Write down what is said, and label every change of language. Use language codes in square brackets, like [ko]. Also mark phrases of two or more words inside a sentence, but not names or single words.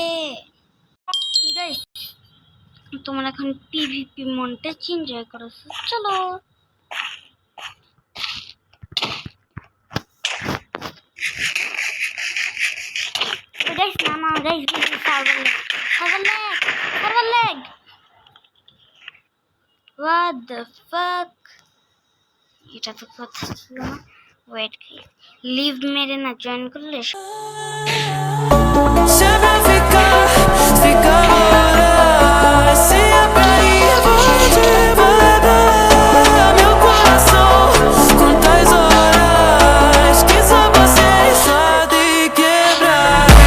[bn] গাইস, তোমরা এখন পিভিপি মনটা এনজয় করো, চলো। গাইস না গাইস, [en] server lag. What the fuck? [bn] এটা তো কথা ছিল না। ওয়েট, লিভ মেরে না জয়েন করলে [pt] Sempre fica hora. Se é pra ir, vou devagar. Meu coração, quantas horas que só você sabe quebrar.